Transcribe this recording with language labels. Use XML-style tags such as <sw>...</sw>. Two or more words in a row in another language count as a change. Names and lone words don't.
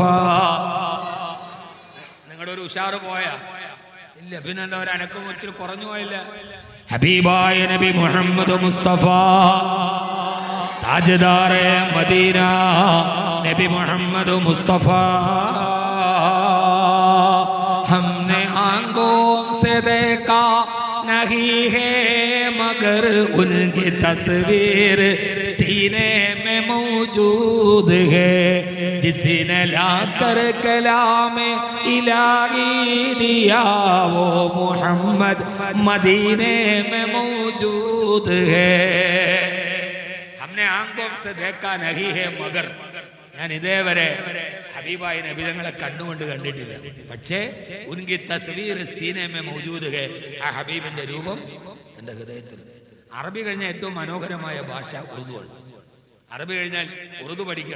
<ml>നിങ്ങളുടെ ഒരു ഉഷാറ് പോയ ഇല്ല, പിന്നെ എന്താ ഒരു അനക്കം കുറച്ച് കുറഞ്ഞു പോയില്ല. ഹബീബായ നബി മുഹമ്മദ് മുസ്തഫ,</ml> <ur>تاجدارِ مدینہ</ur> <ml>നബി മുഹമ്മദ് മുസ്തഫ.</ml> <ur>ہم نے آنکھوں سے دیکھا نہیں ہے مگر ان کی تصویر سینے میں موجود ہے، جس نے لا کر کلام الٰہی دیا وہ محمد مدینے میں موجود ہے. ہم نے آنکھوں سے دیکھا نہیں ہے مگر,</ur> <ml>ഞാൻ ഇതേവരെ ഹബീബായ നബി തങ്ങളെ കണ്ണുകൊണ്ട് കണ്ടിട്ടില്ല. പക്ഷേ</ml> <ur>ان کی تصویر سینے میں موجود ہے,</ur> <ml>ആ ഹബീബിന്റെ രൂപം എൻ്റെ ഹൃദയത്തിൽ. അറബി കഴിഞ്ഞാൽ ഏറ്റവും മനോഹരമായ ഭാഷ ഉറുദുവാണ്. അറബി കഴിഞ്ഞാൽ ഉറുദു പഠിക്കണം.</ml>